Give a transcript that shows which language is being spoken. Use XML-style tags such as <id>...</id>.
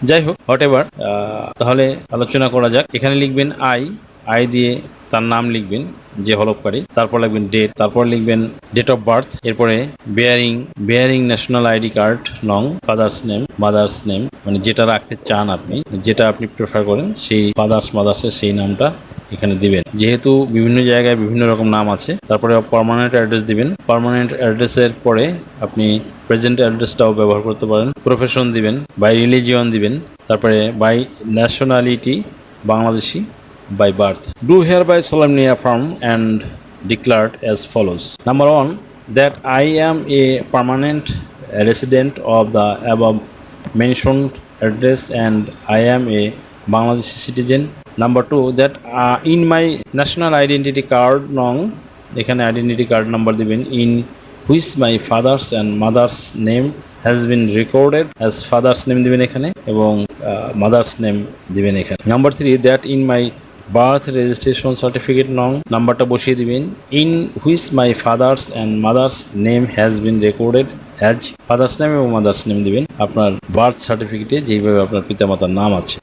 <bn>যাই হোক, what ever, তাহলে আলোচনা করা যাক। এখানে লিখবেন আই দিয়ে তার নাম লিখবেন যে হলফকারী, তারপর লিখবেন ডেট, তারপর লিখবেন ডেট অফ বার্থ, এরপরে বেয়ারিং ন্যাশনাল আইডি কার্ড নং, ফাদার্স নেম, মাদার্স নেম, মানে যেটা রাখতে চান আপনি, যেটা আপনি প্রেফার করেন সেই মাদার্সের সেই নামটা এখানে দিবেন। যেহেতু বিভিন্ন জায়গায় বিভিন্ন রকম নাম আছে। তারপরে পার্মানেন্ট অ্যাড্রেস দিবেন। পার্মানেন্ট অ্যাড্রেসের পরে আপনি প্রেজেন্ট অ্যাড্রেসটাও ব্যবহার করতে পারেন। প্রফেশন দিবেন, বাই রিলিজিয়ন দিবেন, তারপরে by nationality Bangladeshi,</bn> <en>by birth. Do hereby solemnly affirm and declared as follows. Number 1, that I am a permanent resident of the above mentioned address and I am a Bangladeshi citizen. Number 2, that in my national identity card</en> <bn>এখানে identity card number দিবেন,</bn> <en>in which my father's and mother's name has been recorded as father's name দিবেন এখানে এবং mother's name দিবেন এখানে। Number 3, that in my birth registration certificate নং</en> <bn>নাম্বারটা বসিয়ে দিবেন।</bn> <en>in which my father's and mother's name has been recorded as father's name এবং mother's name</en> <bn>দিবেন আপনার বার্থ সার্টিফিকেটে যেইভাবে আপনার পিতামাতার নাম আছে।</bn>